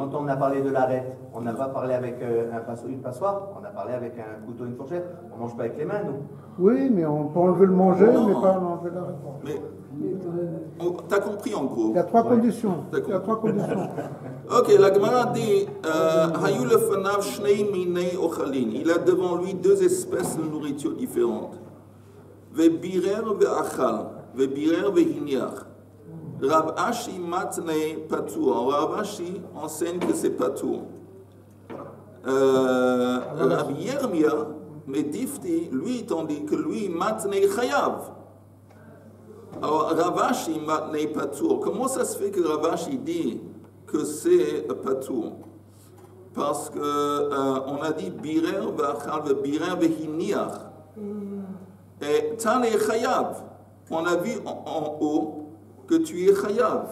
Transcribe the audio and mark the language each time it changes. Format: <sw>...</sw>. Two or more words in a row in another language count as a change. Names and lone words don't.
<fr>Quand on a parlé de l'arête, on n'a pas parlé avec une passoire, on a parlé avec un couteau et une fourchette. On ne mange pas avec les mains, nous. Oui, mais on peut enlever le manger, mais pas enlever l'arête. Mais t'as compris en gros. Il y a trois conditions. Il y a trois conditions. Ok, la Gemara dit</fr> <he>היו לפניו שני מיני אוכלין.</he> <fr>Il a devant lui deux espèces de nourriture différentes.</fr> <he>ובירר ואכל, ובירר והניח.</he> <fr>Rav Ashi</fr> <he>מתני פטור.</he> <fr>Rav Ashi enseigne que c'est patur. Rav Yirmia Medifti, lui, tandis que lui,</fr> <he>מתני חייב.</he> <fr>Alors, Rav Ashi</fr> <he>מתני פטור.</he> <fr>Comment ça se fait que Rav Ashi dit que c'est patur? Parce que on a dit</fr> <he>בירר ואכל בירר והניח. Et תני חייב.</he> <fr>On a vu en haut que tu es chayav.</fr>